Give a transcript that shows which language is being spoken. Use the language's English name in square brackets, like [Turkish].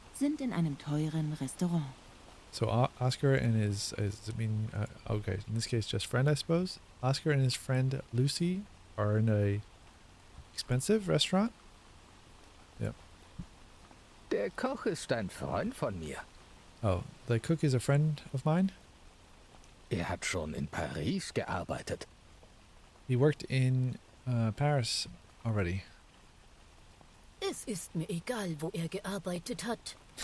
[German] sind in einem teuren Restaurant. [English] So Oscar and his, okay, in this case just friend I suppose. Oscar and his friend Lucy are in a expensive restaurant. Yep. [German] Der Koch ist ein Freund von mir. [English] Oh, the cook is a friend of mine? [German] Er hat schon in Paris gearbeitet. [English] He worked in Paris already. [German] Es ist mir egal, wo gearbeitet hat.